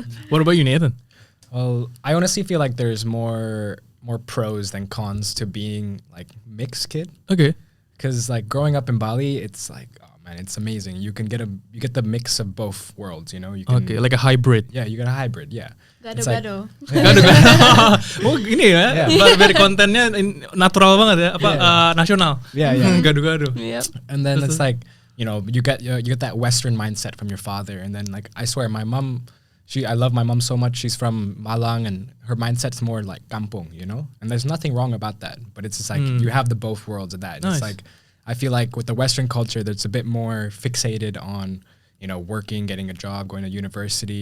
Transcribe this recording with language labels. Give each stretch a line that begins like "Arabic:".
English: What about you, Nathan? Well, I honestly feel like there's more pros than cons to being like mixed kid. Okay. Because like growing up in Bali, it's like, oh man, it's amazing. You get the mix of both worlds, you know. You can, like a hybrid. Yeah, you get a hybrid. Yeah.
Indonesian: Gado-gado. Oh gini ya, dari kontennya natural banget ya, nasional.
English: Yeah.
Indonesian: Gado-gado.
English: Yep. And then it's like, you know, you get that Western mindset from your father, and then like I swear, my mom. I love my mom so much. She's from Malang, and her mindset's more like kampung, you know? And there's nothing wrong about that. But it's just like, you have the both worlds of that. And it's like, I feel like with the Western culture, that's a bit more fixated on, you know, working, getting a job, going to university.